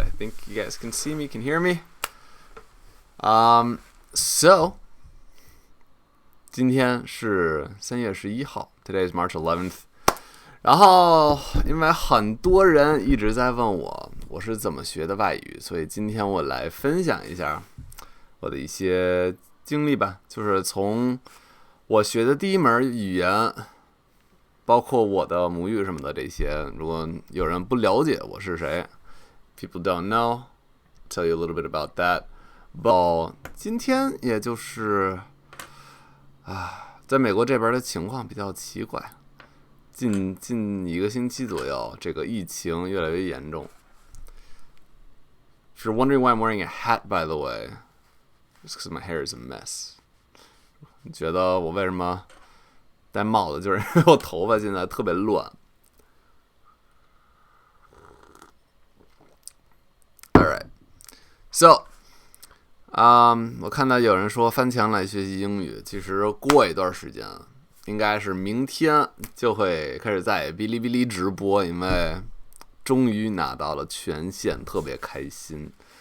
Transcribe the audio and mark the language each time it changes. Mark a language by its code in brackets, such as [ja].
[en] I think you guys can see me, can hear me. So, [zh] 今天是3月11号 [en] Today is March 11th. [zh] 然后，因为很多人一直在问我是怎么学的外语，所以今天我来分享一下我的一些经历吧。就是从我学的第一门语言，包括我的母语什么的这些，如果有人不了解我是谁 ， [en] people don't know, tell you a little bit about that. [zh] But 今天也就是在美国这边的情况比较奇怪，近1个星期左右，这个疫情越来越严重。 [en] If you're wondering why I'm wearing a hat, by the way, it's because my hair is a mess. [zh] 你觉得我为什么戴帽子？就是因为我头发现在特别乱。 Alright, so, 我看到有人说翻墙来学习英语，其实过一段时间，应该是明天就会开始在哔哩哔哩直播，因为终于拿到了权限，特别开心。